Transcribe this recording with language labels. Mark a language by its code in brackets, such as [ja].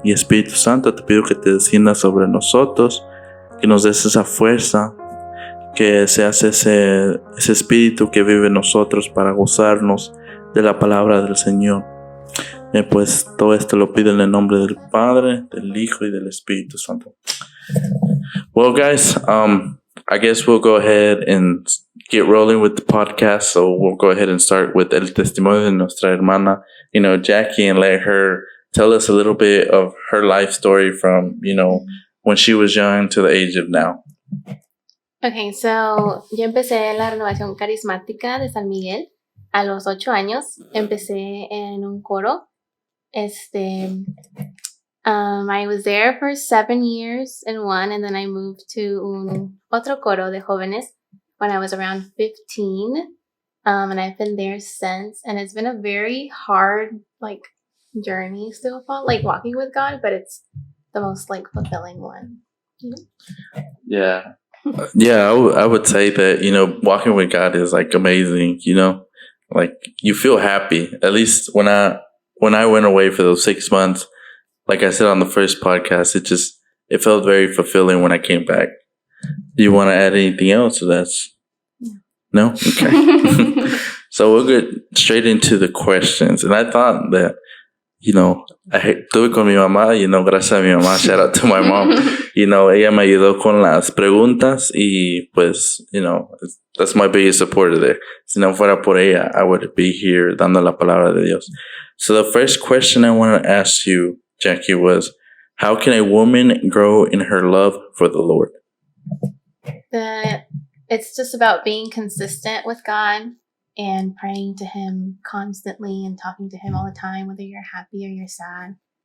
[es] Y Espíritu Santo, te pido que te desciendas sobre nosotros, que nos des esa fuerza, que seas ese espíritu que vive en nosotros para gozarnos de la palabra del Señor. Pues todo esto lo pido en el nombre del Padre, del Hijo y del Espíritu Santo. [en] Well, guys, I guess we'll go ahead and get rolling with the podcast. So we'll go ahead and start with [es] el testimonio de nuestra hermana, [en] Jackie, and let her tell us a little bit of her life story from, when she was young to the age of now. Okay, so [es] yo empecé la renovación carismática de San Miguel a los 8 años. Empecé en un coro. [en] I was there for 7 years in one, and then I moved to [es] otro coro de jóvenes [en] when I was around 15. And I've been there since, and it's been a very hard, journey so far, walking with God, but it's the most, fulfilling one. Yeah. Yeah, I would say that, walking with God is, amazing, you feel happy. At least when I went away for those 6 months, like I said on the first podcast, it felt very fulfilling when I came back. Do you want to add anything else? No? Okay. So we'll get straight into the questions. And I thought that, [es] estuve con mi mamá, [en] gracias a mi mamá, shout out to my mom. [es] Ella me ayudó con las preguntas y pues, [en] that's my biggest supporter there. [es] Si no fuera por ella, [en] I would be here [es] dando la palabra de Dios. [en] So the first question I want to ask you, Jackie, was, how can a woman grow in her love for the Lord? It's just about being consistent with God and praying to him constantly and talking to him all the time, whether you're happy or you're sad.